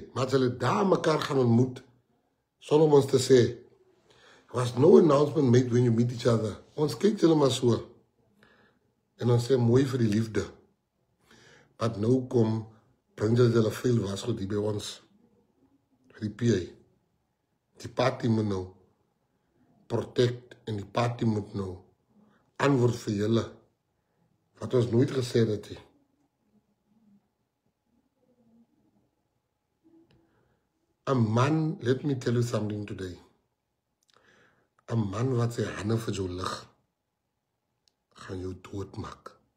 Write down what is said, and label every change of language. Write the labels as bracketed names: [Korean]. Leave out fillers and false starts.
[Afrikaans] Maar julle daar mekaar gaan ontmoet. Sonder om ons te sê. [English] There was no announcement made when you meet each other. [Afrikaans] Ons kyk julle maar so. En ons sê mooi vir die liefde. But nou kom, bring julle veel was goed hier by ons. Vir die PA. Die party moet nou protect en die party moet nou antwoord vir julle. Wat ons nooit gesê het nie. [English] A man, let me tell you something today. A man [Afrikaans] wat sy hande vir jou lig, gaan jou doodmaak.